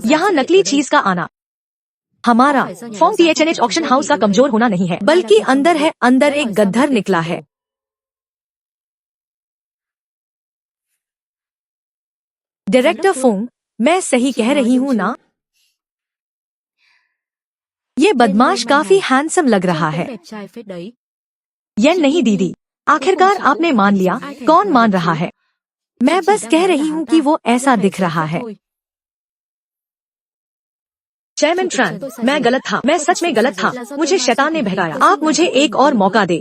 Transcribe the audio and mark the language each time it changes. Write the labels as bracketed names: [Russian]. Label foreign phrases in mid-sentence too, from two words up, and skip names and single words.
[Hindi] यहाँ नकली चीज का आना हमारा फॉर्म THNH [English] auction house [Hindi] का कमजोर होना नहीं है, बल्कि अंदर है। अंदर एक गद्दर निकला है। डायरेक्टर फोंग, मैं सही कह रही हूँ ना? ये बदमाश काफी हैंडसम लग रहा है। [Vietnamese] Đẹp trai phết đấy. [Hindi] ये नहीं दीदी, आखिरकार आपने मान लिया। कौन मान रहा है? मैं बस कह रही हूँ कि वो ऐसा दिख रहा है। चेयरमैन ट्रान, मैं गलत था, मैं सच में गलत था, मुझे शैतान ने बहकाया। आप मुझे एक और मौका दे।